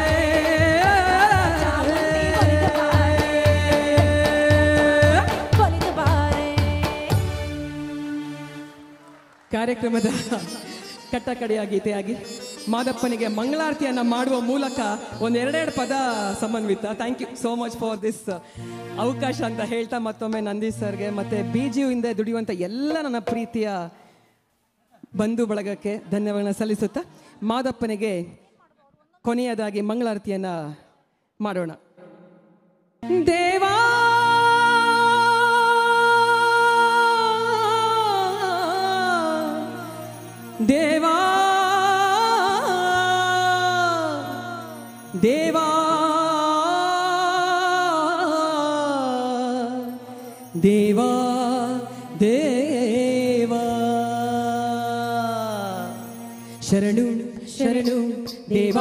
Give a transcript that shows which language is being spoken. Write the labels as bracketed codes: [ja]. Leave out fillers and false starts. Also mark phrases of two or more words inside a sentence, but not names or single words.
[kn] ಚಾಮುಂಡಿ ಒಲಿದು ಬಾರೆ, ಒಲಿದು ಬಾರೆ. ಕಾರ್ಯಕ್ರಮದ ಕಟ್ಟಕಡೆಯ ಗೀತೆಯಾಗಿ ಮಾದಪ್ಪನಿಗೆ ಮಂಗಳಾರತಿಯನ್ನ ಮಾಡುವ ಮೂಲಕ ಒಂದೆರಡೆರಡು ಪದ ಸಮನ್ವಿತ. [en] Thank you so much for this [kn] ಅವಕಾಶ ಅಂತ ಹೇಳ್ತಾ ಮತ್ತೊಮ್ಮೆ ನಂದಿ ಸರ್ಗೆ ಮತ್ತೆ BGU ಹಿಂದೆ ದುಡಿಯುವಂಥ ಎಲ್ಲ ನನ್ನ ಪ್ರೀತಿಯ ಬಂಧು ಬಳಗಕ್ಕೆ ಧನ್ಯವಾದಗಳನ್ನ ಸಲ್ಲಿಸುತ್ತಾ ಮಾದಪ್ಪನಿಗೆ ಕೊನೆಯದಾಗಿ ಮಂಗಳಾರತಿಯನ್ನ ಮಾಡೋಣ. ದೇವಾ ದೇವಾ ದೇವಾ ದೇವಾ ದೇವಾ ಶರಣು ಶರಣು ದೇವಾ